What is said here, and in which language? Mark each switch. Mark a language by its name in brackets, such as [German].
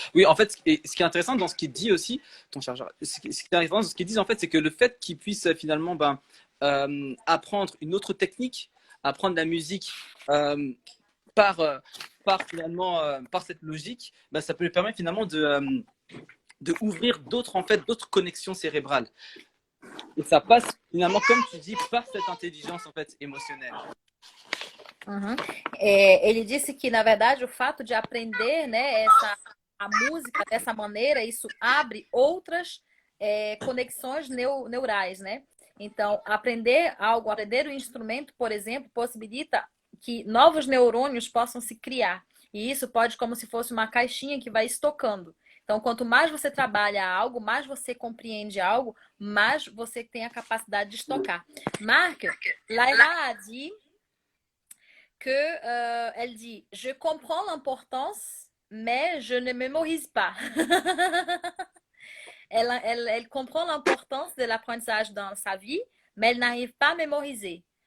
[French] Oui, en fait, ce qui est intéressant dans ce qu'il dit aussi, ton chargeur, ce qui est intéressant dans ce qu'il dit, en fait, c'est que le fait qu'il puisse finalement apprendre une autre technique, apprendre la musique par, finalement, par cette logique, ça peut lui permettre finalement de ouvrir d'autres connexions cérébrales. Et ça passe finalement, comme tu dis, par cette intelligence en fait émotionnelle. Uhum. [Portuguese] Ele disse que, na verdade, o fato de aprender, né, a música dessa maneira, isso abre outras conexões neurais, né? Então, aprender algo, aprender um instrumento, por exemplo, possibilita que novos neurônios possam se criar. E isso pode, como se fosse uma caixinha que vai estocando. Então, quanto mais você trabalha algo, mais você compreende algo, mais você tem a capacidade de estocar. [French] Marc, Laila a dit elle dit, je comprends l'importance, mais je ne mémorise pas. Elle comprend l'importance de l'apprentissage dans sa vie, mais elle n'arrive pas à mémoriser.